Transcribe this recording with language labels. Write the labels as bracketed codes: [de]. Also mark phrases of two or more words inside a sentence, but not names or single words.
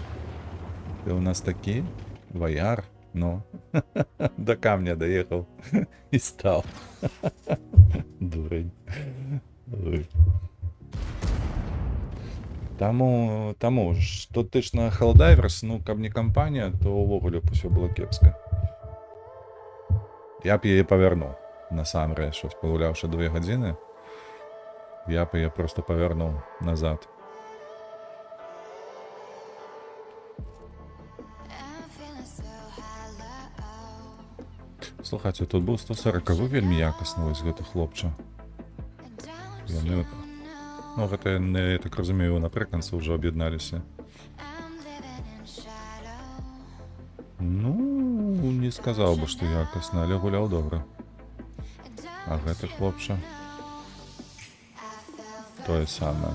[uk] Ти у нас такий вояр, ну. До камня доїхав і став. Дурень. Ой. Тому ж, то ти ж на Helldivers, ну, [be] каб не компанія, то увогуле б усё було кепсько. [uk] Я б її повернув. Насамперед, щось погулявши 2 години, я б її просто повернув назад. Слухайте, тут був 140, ви вельми якісно ось [be] гэта хлопча. Яны... Ну, гэта, я так разумею, напрыканцы ўжо аб'ядналіся. Ну, не сказаў бы, што якасна, але гуляў добра. А гэты хлопча... Тое самае.